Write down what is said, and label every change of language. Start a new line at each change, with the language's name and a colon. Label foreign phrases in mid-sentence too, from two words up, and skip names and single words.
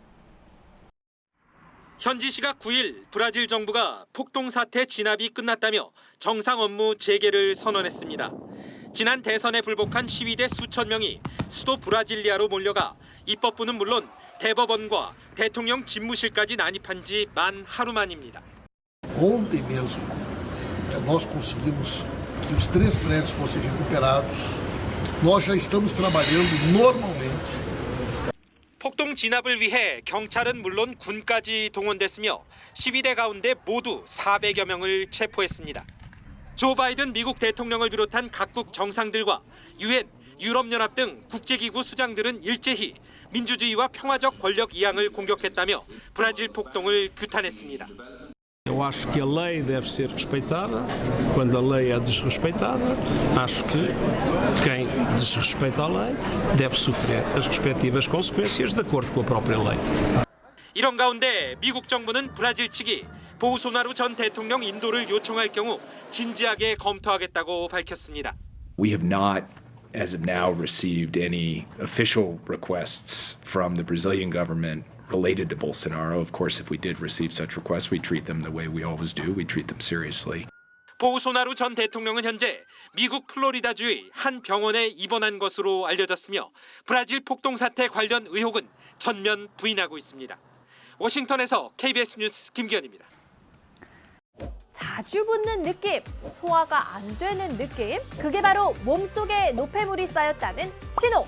Korean: 현지 시각 9일 브라질 정부가 폭동 사태 진압이 끝났다며 정상 업무 재개를 선언했습니다. 지난 대선에 불복한 시위대 수천 명이 수도 브라질리아로 몰려가 입법부는 물론 대법원과 대통령 집무실까지 난입한 지 만 하루 만입니다.
Portuguese: Ontem mesmo, nós conseguimos que os 3 prédios fossem recuperados. Nós já estamos trabalhando normalmente.
Korean: 폭동 진압을 위해 경찰은 물론 군까지 동원됐으며 시위대 가운데 모두 400여 명을 체포했습니다. 조 바이든 미국 대통령을 비롯한 각국 정상들과 유엔, 유럽연합 등 국제기구 su장들은 일제히 민주주의와 평화적 권력 이양을 공격했다며 브라질 폭동을 규탄했습니다.
Portuguese: Eu acho que a lei deve ser respeitada. Quando a lei é desrespeitada, acho que quem desrespeita a lei deve sofrer as respectivas consequências de acordo com a própria lei.
Korean: 이런 가운데 미국 정부는 브라질 측이 보우소나루 전 대통령 인도를 요청할 경우 진지하게 검토하겠다고 밝혔습니다.
English: We have not, as of now, received any official requests from the Brazilian government related to Bolsonaro. Of course, if we did receive such requests, we treat them the way we always do. We treat them seriously.
Korean: 보우소나루 전 대통령은 현재 미국 플로리다주의 한 병원에 입원한 것으로 알려졌으며 브라질 폭동 사태 관련 의혹은 전면 부인하고 있습니다. 워싱턴에서 KBS 뉴스 김기현입니다. 자주 붓는 느낌, 소화가 안 되는 느낌, 그게 바로 몸속에 노폐물이 쌓였다는 신호.